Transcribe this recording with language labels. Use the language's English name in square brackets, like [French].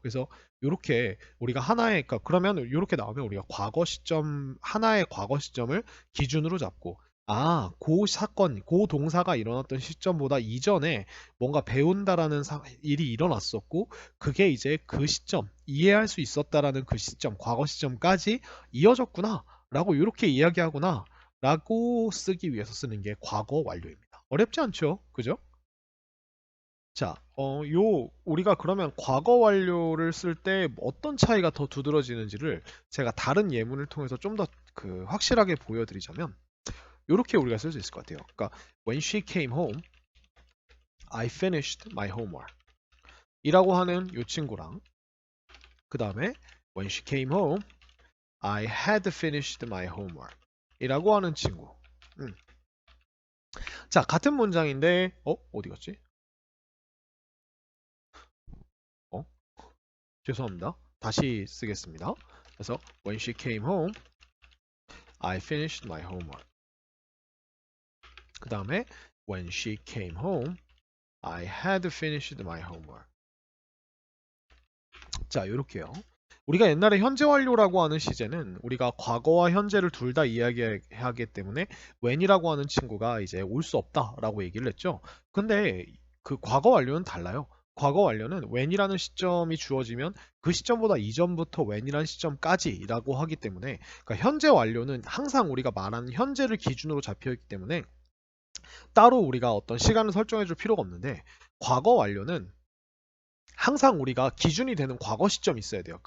[Korean] 그래서 이렇게 우리가 하나의 그러니까 그러면 이렇게 나오면 우리가 과거 시점 하나의 과거 시점을 기준으로 잡고 그 사건, 그 동사가 일어났던 시점보다 이전에 뭔가 배운다라는 일이 일어났었고 그게 이제 그 시점, 이해할 수 있었다라는 그 시점, 과거 시점까지 이어졌구나 라고 이렇게 이야기하구나 라고 쓰기 위해서 쓰는 게 과거 완료입니다. 어렵지 않죠? 그죠? 자, 우리가 그러면 과거 완료를 쓸 때 어떤 차이가 더 두드러지는지를 제가 다른 예문을 통해서 좀 더 확실하게 보여드리자면 이렇게 우리가 쓸 수 있을 것 같아요. [English] 그러니까 when she came home, I finished my homework [Korean] 이라고 하는 이 친구랑 그 다음에 [English] when she came home, I had finished my homework [Korean] 이라고 하는 친구. 자, 같은 문장인데 어디 갔지? 죄송합니다. 다시 쓰겠습니다. [English] 그래서 when she came home, I finished my homework. [Korean] 그 다음에 [English] when she came home, I had finished my homework. [Korean] 자, 이렇게요. 우리가 옛날에 현재 완료라고 하는 시제는 우리가 과거와 현재를 둘 다 이야기하기 때문에 when이라고 하는 친구가 이제 올 수 없다라고 얘기를 했죠. 근데 그 과거 완료는 달라요. 과거 완료는 when이라는 시점이 주어지면 그 시점보다 이전부터 when이라는 시점까지라고 하기 때문에 그러니까 현재 완료는 항상 우리가 말하는 현재를 기준으로 잡혀 있기 때문에 따로 우리가 어떤 시간을 설정해 줄 필요가 없는데 과거 완료는 항상 우리가 기준이 되는 과거 시점이 있어야 돼요.